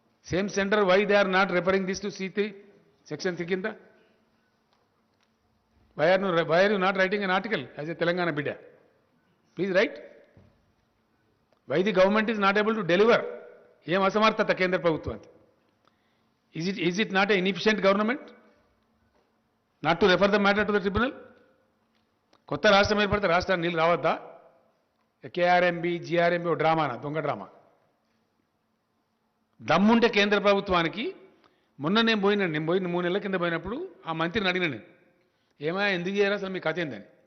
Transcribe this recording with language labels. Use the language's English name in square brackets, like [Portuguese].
[English] same centre, why they are not referring this to C3 section 3 [Telugu] కింద? [English] Why are you not writing an article as a Telangana బిడ్డ? Please write. Why the government is not able to deliver? [Telugu] ఏం అసమర్థత కేంద్ర ప్రభుత్వానికి? [English] Is it not an inefficient government not to refer the matter to the tribunal? [Telugu] కొత్త రాష్ట్రం ఏర్పడితే రాష్ట్రాన్ని నీళ్ళు రావద్దా? కేఆర్ఎంబి జిఆర్ఎంబి ఓ డ్రామానా, దొంగ డ్రామా. దమ్ముంటే కేంద్ర ప్రభుత్వానికి. మొన్న నేను పోయిన 3 నెలల కింద పోయినప్పుడు ఆ మంత్రిని అడిగిన నేను, ఏమైనా ఎందుకు చేయాలి అసలు మీ కథ ఏందని?